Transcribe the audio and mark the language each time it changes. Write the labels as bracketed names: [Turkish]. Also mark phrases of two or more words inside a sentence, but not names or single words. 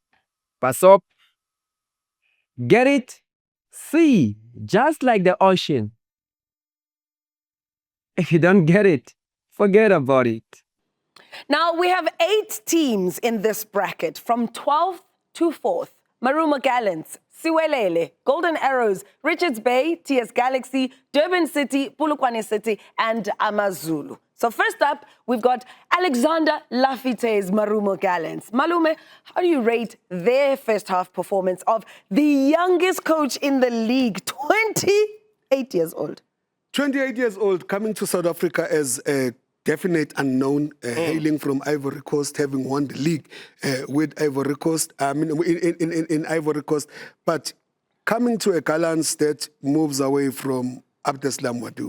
[English] Pass up. Get it? C, just like the ocean. If you don't get it, forget about it. Now, we have 8 teams in this bracket, from 12th to 4th. Marumo Gallants, Siwelele, Golden Arrows, Richards Bay, TS Galaxy, Durban City, Polokwane City, and AmaZulu. So first up, we've got Alexander Lafitte's Marumo Gallants. Malume, how do you rate their first half performance of the youngest coach in the league, 28 years old? 28 years old, coming to South Africa as a definite unknown, hailing from Ivory Coast, having won the league with Ivory Coast, in Ivory Coast, but coming to a Gallants that moves away from Abdeslam Wadu.